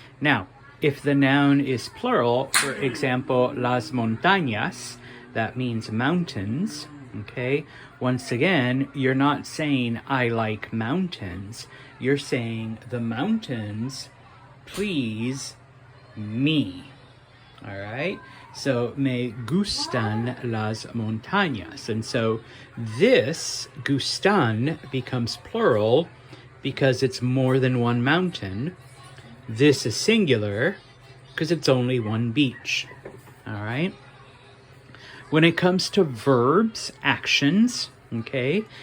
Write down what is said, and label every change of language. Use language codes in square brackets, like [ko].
[en] Now, if the noun is plural, for example, [es] las montañas, [en] that means mountains, okay? Once again, you're not saying I like mountains. You're saying the mountains please me, all right? [es] So, me gustan las montañas. [en] And so this gustan becomes plural because it's more than one mountain. This is singular because it's only one beach, all right? When it comes to verbs, actions, okay?